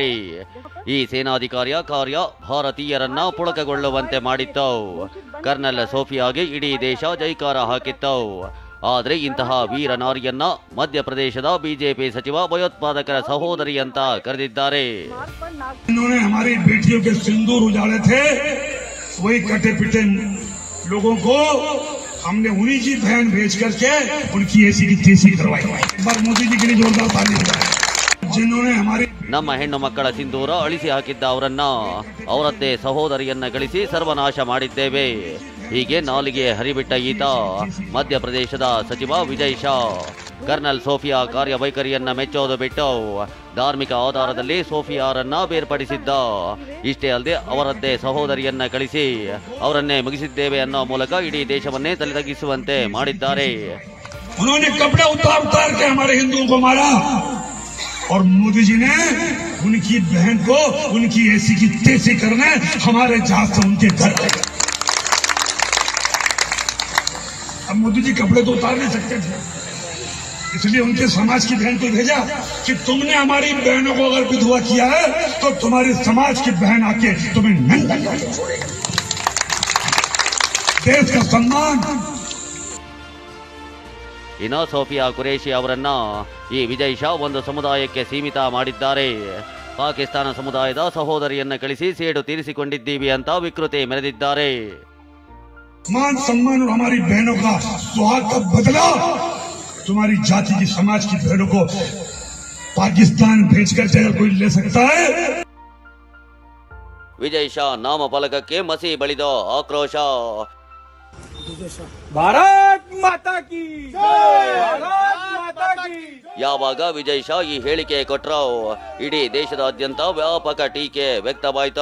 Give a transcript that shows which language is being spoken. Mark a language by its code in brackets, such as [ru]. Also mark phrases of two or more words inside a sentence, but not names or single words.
[kn] ಈ ಸೇನಾಧಿಕಾರಿಯ ಕಾರ್ಯ ಭಾರತೀಯರನ್ನ ಪುಳಕಗೊಳ್ಳುವಂತೆ ಮಾಡಿತ್ತು. ಕರ್ನಲ್ ಸೋಫಿಯಾಗೆ ಇಡೀ ದೇಶ ಜೈಕಾರ ಹಾಕಿತ್ತು. ಆದ್ರೆ ಇಂತಹ ವೀರ ನಾರಿಯನ್ನ ಮಧ್ಯಪ್ರದೇಶದ ಬಿಜೆಪಿ ಸಚಿವ ಭಯೋತ್ಪಾದಕರ ಸಹೋದರಿ ಅಂತ ಕರೆದಿದ್ದಾರೆ. [hi] हमने उन्हीं की बहन भेज करके उनकी ऐसी की तैसी करवाई. एक बार मोदी जी के लिए जोरदार ताली बजाएं. जिन्होंने हमारे [kn] ನಮ್ಮ ಹೆಣ್ಣು ಮಕ್ಕಳ ಸಿಂಧೂರ ಅಳಿಸಿ ಹಾಕಿದ್ದ ಅವರನ್ನ ಅವರದ್ದೇ ಸಹೋದರಿಯನ್ನ ಗಳಿಸಿ ಸರ್ವನಾಶ ಮಾಡಿದ್ದೇವೆ. ಹೀಗೆ ನಾಲಿಗೆ ಹರಿಬಿಟ್ಟ ಈತ ಮಧ್ಯಪ್ರದೇಶದ ಸಚಿವ ವಿಜಯ್ ಶಾ ಕರ್ನಲ್ ಸೋಫಿಯಾ ಕಾರ್ಯವೈಖರಿಯನ್ನ ಮೆಚ್ಚೋದು ಬಿಟ್ಟು ಧಾರ್ಮಿಕ ಆಧಾರದಲ್ಲಿ ಸೋಫಿಯಾರನ್ನ ಬೇರ್ಪಡಿಸಿದ್ದ. ಇಷ್ಟೇ ಅಲ್ಲದೆ ಅವರದ್ದೇ ಸಹೋದರಿಯನ್ನ ಕಳಿಸಿ ಅವರನ್ನೇ ಮುಗಿಸಿದ್ದೇವೆ ಅನ್ನೋ ಮೂಲಕ ಇಡೀ ದೇಶವನ್ನೇ ತಲೆದಗ್ಗಿಸುವಂತೆ ಮಾಡಿದ್ದಾರೆ. [hi] और मोदी जी ने उनकी बहन को उनकी ऐसी की तैसी करने हमारे जहाज से उनके घर गए. अब मोदी जी कपड़े तो उतार नहीं सकते थे, इसलिए उनके समाज की बहन को भेजा कि तुमने हमारी बहनों को अगर विधवा किया है तो तुम्हारे समाज की बहन आके तुम्हें नंगा करके छोड़ेगी. देश का सम्मान. [kn] ಇನ್ನು ಸೋಫಿಯಾ ಕುರೇಶಿ ಅವರನ್ನ ಈ ವಿಜಯ್ ಶಾ ಒಂದು ಸಮುದಾಯಕ್ಕೆ ಸೀಮಿತ ಮಾಡಿದ್ದಾರೆ. ಪಾಕಿಸ್ತಾನ ಸಮುದಾಯದ ಸಹೋದರಿಯನ್ನ ಕಳಿಸಿ ಸೇಡು ತೀರಿಸಿಕೊಂಡಿದ್ದೀವಿ ಅಂತ ವಿಕೃತಿ ಮೆರೆದಿದ್ದಾರೆ. [hi] मान सम्मान और हमारी बहनों का सुहाग का बदला तुम्हारी जाति की समाज की बहनों को पाकिस्तान भेजकर अगर कोई ले सकता है. [kn] ವಿಜಯ್ ಶಾ ನಾಮಫಲಕಕ್ಕೆ ಮಸಿ ಬಳಿದ ಆಕ್ರೋಶ. [hi] भारत माता की जय, भारत माता की. [kn] ಯಾವಾಗ ವಿಜಯ್ ಶಾ ಈ ಹೇಳಿಕೆ ಕೊಟ್ರೋ ಇಡೀ ದೇಶದಾದ್ಯಂತ ವ್ಯಾಪಕ ಟೀಕೆ ವ್ಯಕ್ತವಾಯಿತು.